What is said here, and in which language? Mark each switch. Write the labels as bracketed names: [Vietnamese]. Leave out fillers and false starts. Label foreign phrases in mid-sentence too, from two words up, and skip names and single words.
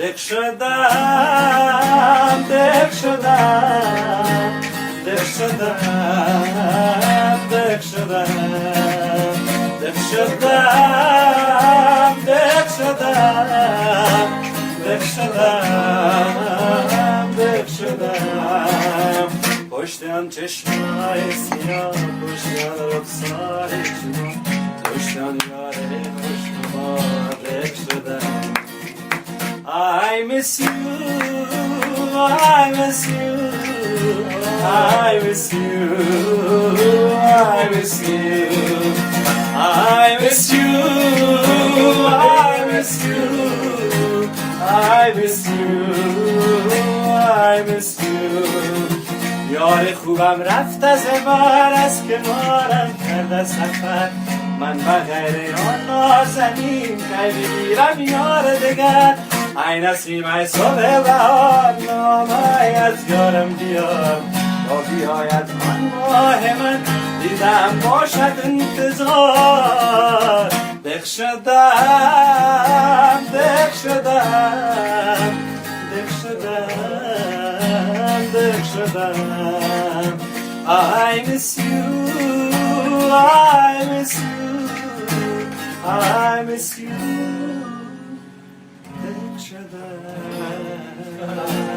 [Persian] شدم دق شدم دق شدم دق شدم دق شدم دق شدم دق شدم دق شدم پشت آن چشمای سیاه پشت آن رخسار شما پشت آن یار خوشنما دق شدم [English] I miss you, I miss you, I miss you, I miss you, I miss you, I miss you, I miss you, I miss you. [Persian] یار خوبم رفت از من از کنارم کرد سفر من بغیر آن نازنین کی بگیرم یار دگر ای نسیم ای صبح بهار نامه از یارم بیار تا بیاید آن ماه من دیدم باشد انتظار دق شدم دق شدم دق شدم دق شدم [English] I miss you I miss you [Persian] I miss you دق شدم